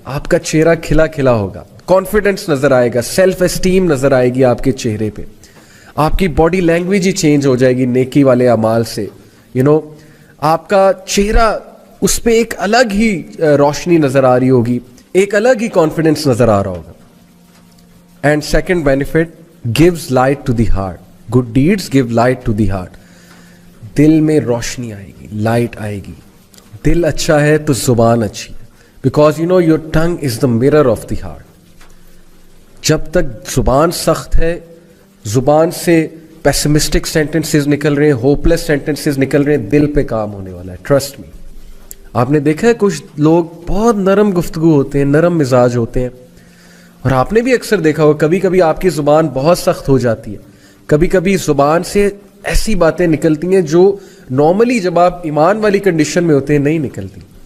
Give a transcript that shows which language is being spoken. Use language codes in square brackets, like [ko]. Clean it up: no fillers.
[ur] آپ کا چہرہ کھلا کھلا ہوگا، کانفیڈنس نظر آئے گا، سیلف اسٹیم نظر آئے گی آپ کے چہرے پہ. آپ کی باڈی لینگویج ہی چینج ہو جائے گی نیکی والے اعمال سے. آپ کا چہرہ، اس پہ ایک الگ ہی روشنی نظر آ رہی ہوگی، ایک الگ ہی کانفیڈنس نظر آ رہا ہوگا. [en] And second benefit, gives light to the heart. Good deeds give light to the heart. [ur] دل میں روشنی آئے گی، لائٹ آئے گی. دل اچھا ہے تو زبان اچھی ہے. [en] Because your tongue is the mirror of the heart. [ur] جب تک زبان سخت ہے، زبان سے پیسمسٹک سینٹنسز نکل رہے ہیں, ہوپلیس سینٹنسز نکل رہے ہیں, دل پہ کام ہونے والا ہے, [en] Trust me. [ur] آپ نے دیکھا ہے کچھ لوگ بہت نرم گفتگو ہوتے ہیں, نرم مزاج ہوتے ہیں, اور آپ نے بھی اکثر دیکھا ہوگا کبھی کبھی آپ کی زبان بہت سخت ہو جاتی ہے, کبھی کبھی زبان سے ایسی باتیں نکلتی ہیں جو نارملی جب آپ ایمان والی کنڈیشن میں ہوتے ہیں نہیں نکلتی.